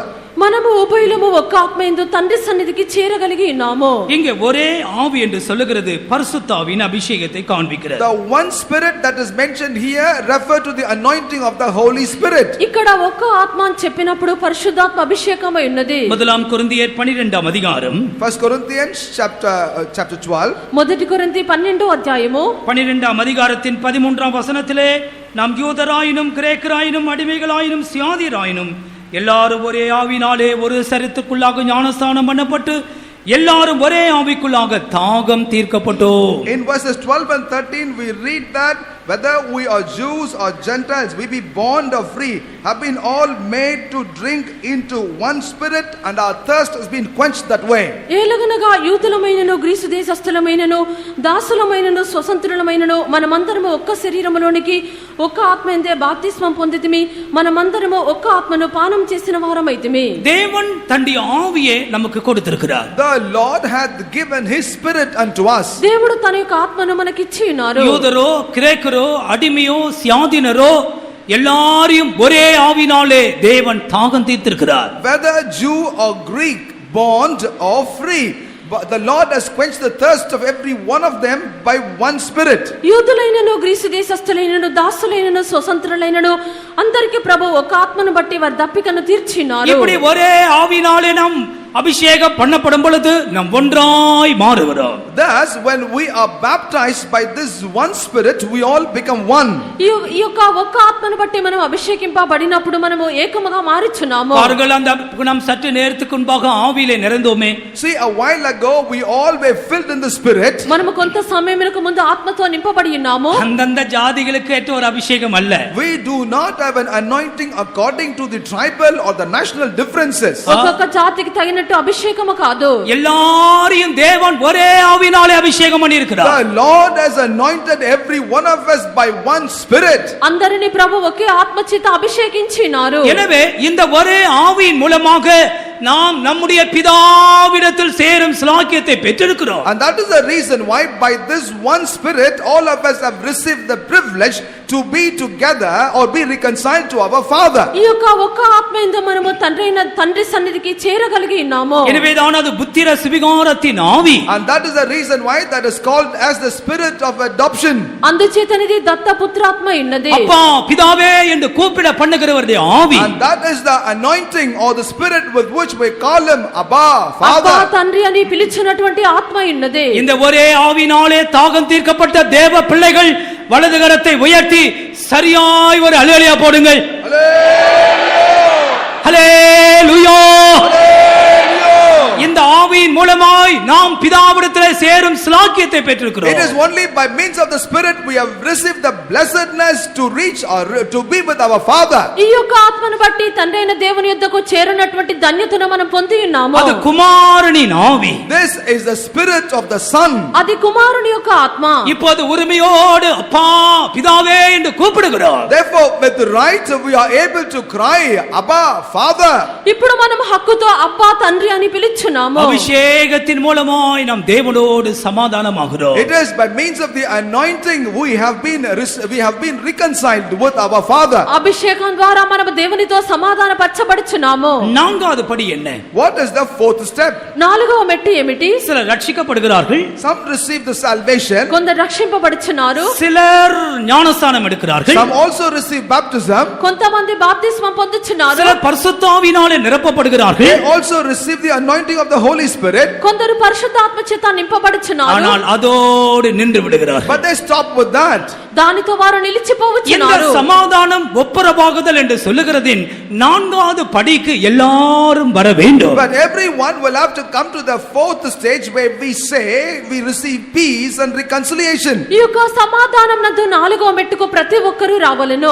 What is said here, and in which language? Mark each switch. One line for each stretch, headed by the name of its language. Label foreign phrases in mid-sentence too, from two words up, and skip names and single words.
Telugu: మనము ఉభయులము ఒక్క ఆత్మయందు తండ్రి సన్నిధికి చేరగలిగి ఉన్నాము.
Tamil: இங்கே ஒரே ஆவி என்று சொல்லுகிறது பரிசுத்த ஆவியின் அபிஷேகத்தை காண்பிக்கிறது.
English: The one spirit that is mentioned here refer to the anointing of the Holy Spirit.
Telugu: ఇక్కడ ఒక్క ఆత్మ అని చెప్పినప్పుడు పరిశుద్ధాత్మ అభిషేకమై ఉన్నది.
Tamil: முதலாம் கொரிந்தியர் 12 அதிகாரம்
English: 1 Corinthians chapter 12.
Telugu: మొదటి కొరింథీ 12వ అధ్యాయము
Tamil: 12 அதிகாரத்தின் 13 வசனத்திலே, நாம் யூதராயினும் கிரேக்கராயினும் அடிமைகளாயினும் சியாதியராயினும் எல்லாரும் ஒரே ஆவினாலே ஒரு சரீரத்துக்குள்ளாக ஞானஸ்நானம் பண்ணப்பட்டு எல்லாரும் ஒரே ஆவிக்குள்ளாக தாகம் தீர்க்கப்பட்டோம்.
English: In verses 12 and 13 we read that whether we are Jews or Gentiles, we be bond or free, have been all made to drink into one spirit, and our thirst has been quenched that way.
Telugu: ఏలగనగా యూదులమైనను గ్రీసు దేశస్థులమైనను దాసులమైనను స్వతంత్రులమైనను మనమందరము ఒక్క శరీరములోనికి ఒక్క ఆత్మయందే బాప్తిస్మం పొందితిమి, మనమందరము ఒక్క ఆత్మను పానం చేసిన వారమైతిమి.
Tamil: தேவன் தன்னுடைய ஆவியை நமக்கு கொடுத்திருக்கிறார்.
English: The Lord hath given his spirit unto us.
Telugu: దేవుడు తన యొక్క ఆత్మను మనకిచ్చి ఉన్నారు.
Tamil: யூதரோ கிரேக்கரோ அடிமையோ சியாதினரோ எல்லாரையும் ஒரே ஆவினாலே தேவன் தாகம் தீர்த்திருக்கிறார்.
English: Whether Jew or Greek, bond or free, but the Lord has quenched the thirst of every one of them by one spirit.
Telugu: యూదులైనను గ్రీసు దేశస్థులైనను దాసులైనను స్వతంత్రులైనను అందరికి ప్రభు ఒక ఆత్మను బట్టి వారి దప్పికను తీర్చినారు.
Tamil: இப்படி ஒரே ஆவினாலே நாம் அபிஷேகம் பண்ணப்படும் பொழுது நாம் ஒன்றாய் மாறுகிறோம்.
English: Thus, when we are baptized by this one Spirit, we all become one.
Telugu: ఈ యొక్క ఒక్క ఆత్మను బట్టి మనం అభిషేకింపబడినప్పుడు మనము ఏకముగా మారుచున్నాము.
Tamil: பாருங்கள், அந்த நாம் சற்று நேரத்துக்கு முன்பாக ஆவியிலே நிறைந்தோமே.
English: See, a while ago we all were filled in the Spirit.
Telugu: మనము కొంత సమయమునకు ముందు ఆత్మతో నింపబడి ఉన్నాము.
Tamil: அந்தந்த ஜாதிகளுக்கு ஏற்ற ஒரு அபிஷேகம் அல்ல.
English: We do not have an anointing according to the tribal or the national differences.
Telugu: ఒక్కొక్క జాతికి తగినట్టు అభిషేకము కాదు.
Tamil: எல்லாரையும் தேவன் ஒரே ஆவியினாலே அபிஷேகம் பண்ணி இருக்கிறார்.
English: The Lord has anointed every one of us by one Spirit.
Telugu: అందరిని ప్రభు ఒకే ఆత్మ చేత అభిషేకించినారు.
Tamil: எனவே இந்த ஒரே ஆவியின் மூலமாக நாம் நம்முடைய பிதாவிடத்தில் சேரும் ஸ்லாக்கியத்தை பெற்றிருக்கிறோம்.
English: And that is the reason why by this one Spirit all of us have received the privilege to be together or be reconciled to our Father.
Telugu: ఈ యొక్క ఒక్క ఆత్మయందు మనము తండ్రి సన్నిధికి చేరగలిగి ఉన్నాము.
Tamil: எனவேதான் அது புத்திர சுவிகாரத்தின் ஆவி.
English: And that is the reason why that is called as the spirit of adoption.
Telugu: అందుచేతనిది దత్తపుత్రాత్మ ఉన్నది.
Tamil: அப்பா பிதாவே என்று கூப்பிட பண்ணுகிறவருடைய ஆவி.
English: And that is the anointing or the spirit with which we call him Abba,
Telugu: అబ్బా
English: Father.
Telugu: తండ్రి అని పిలిచినటువంటి ఆత్మ ఉన్నది.
Tamil: இந்த ஒரே ஆவினாலே தாகம் தீர்க்கப்பட்ட தேவ பிள்ளைகள் வலது கரத்தை உயர்த்தி சரியாய் ஒரு அல்லேலூயா போடுங்கள். அல்லேலூயா. இந்த ஆவியின் மூலமாய் நாம் பிதாவிடத்திலே சேரும் ஸ்லாக்கியத்தை பெற்றிருக்கிறோம்.
English: It is only by means of the spirit we have received the blessedness to reach or to be with our Father.
Telugu: ఈ యొక్క ఆత్మను బట్టి తండ్రి అయిన దేవుని యొద్దకు చేరినటువంటి ధన్యతను మనం పొంది ఉన్నాము.
Tamil: அது குமாரனின் ஆவி.
English: This is the spirit of the Son.
Telugu: అది కుమారుని యొక్క ఆత్మ.
Tamil: இப்போது உரிமையோடு அப்பா பிதாவே என்று கூப்பிடுகிறோம்.
English: Therefore with right we are able to cry Abba, Father.
Telugu: ఇప్పుడు మనం హక్కుతో అబ్బా తండ్రి అని పిలుచున్నాము.
Tamil: அபிஷேகத்தின் மூலமாய் நாம் தேவனோடு சமாதானமாகிறோம்.
English: It is by means of the anointing we have been reconciled with our Father.
Telugu: అభిషేకం ద్వారా మనం దేవునితో సమాధాన పరచబడుచున్నాము.
Tamil: நான்காவது படி என்ன?
English: What is the fourth step?
Telugu: నాలుగవ మెట్టు ఏమిటి?
Tamil: சிலர் ரட்சிக்கப்படுகிறார்கள்,
English: Some receive the salvation,
Telugu: కొందరు రక్షింపబడుచున్నారు,
Tamil: சிலர் ஞானஸ்நானம் எடுக்கிறார்கள்,
English: some also receive baptism,
Telugu: కొంతమంది బాప్తిస్మం పొందుచున్నారు,
Tamil: சிலர் பரிசுத்த ஆவியினாலே நிரப்பப்படுகிறார்கள்.
English: they also receive the anointing of the Holy Spirit,
Telugu: కొందరు పరిశుద్ధాత్మ చేత నింపబడుచున్నారు.
Tamil: ஆனால் அதோடு நின்று விடுகிறார்கள்.
English: but they stop with that.
Telugu: దానితో వారు
Tamil: இந்த
Telugu: నిలిచిపోవచ్చున్నారు.
Tamil: சமாதானம் ஒப்புரவாகுதல் என்று சொல்லுகிறதின் நான்காவது படிக்கு எல்லாரும் வர வேண்டும்.
English: But everyone will have to come to the fourth stage where we say we receive peace and reconciliation.
Telugu: ఈ యొక్క సమాధానం నందు నాలుగవ మెట్టుకు ప్రతి ఒక్కరూ రావాలను.